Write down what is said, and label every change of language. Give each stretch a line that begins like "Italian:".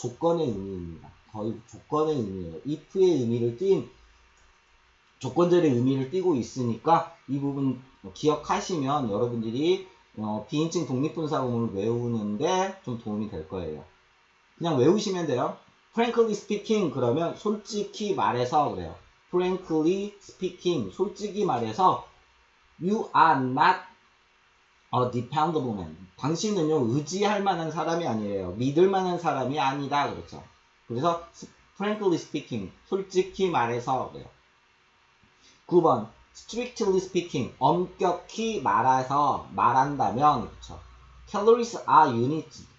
Korean: 조건의 의미입니다. 거의 조건의 의미예요. if의 의미를 띈 조건절의 의미를 띠고 있으니까 이 부분 기억하시면 여러분들이 비인칭 독립분사구문을 외우는데 좀 도움이 될 거예요. 그냥 외우시면 돼요.
English: Frankly speaking
Korean: 그러면 솔직히 말해서 그래요.
English: Frankly speaking
Korean: 솔직히 말해서
English: You are not a dependable man.
Korean: 당신은요 의지할 만한 사람이 아니에요. 믿을 만한 사람이 아니다 그렇죠. 그래서
English: frankly speaking
Korean: 솔직히 말해서 그래요. 9번
English: strictly speaking
Korean: 엄격히 말한다면 그렇죠.
English: Calories are units.